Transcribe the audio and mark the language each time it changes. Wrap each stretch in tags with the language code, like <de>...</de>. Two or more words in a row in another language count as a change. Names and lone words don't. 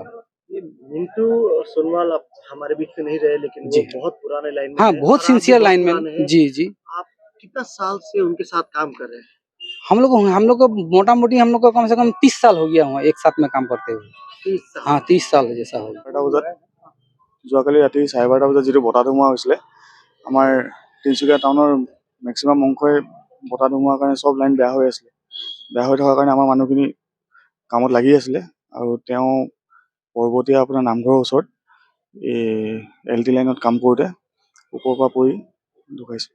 <hi>ये मिंटू सोनवाल अब हमारे बीच में नहीं रहे, लेकिन वो जी। बहुत पुराने लाइन में हाँ, हैं बहुत और आप भी सिंसियर बहुत लाइनमैन। पुराने हैं। जी, जी। आप कितना साल से उनके साथ काम कर रहे हैं? हम लोग को मोटा-मोटी हम लोग को कम से कम 30 साल हो गया हुआ एक साथ में काम करते हुए। 30 साल। हाँ, 30 साल जैसा हो गया।</hi> <as>12টা বজাত যোৱাকালি ৰাতি 12:30 বজাত যিটো বতাহ ধুমুহা হৈছিলে, আমাৰ তিনিচুকীয়া টাউনৰ মেক্সিমাম অংশই বতাহ ধুমুহাৰ কাৰণে চব লাইন বেয়া হৈ আছিলে। বেয়া হৈ থকাৰ কাৰণে আমাৰ মানুহখিনি কামত লাগি আছিলে আৰু তেওঁ পৰ্বতীয়া আপোনাৰ নামঘৰৰ ওচৰত LT লাইনত কাম কৰোঁতে ওপৰৰ পৰা পৰি ঢুকাইছে।</as>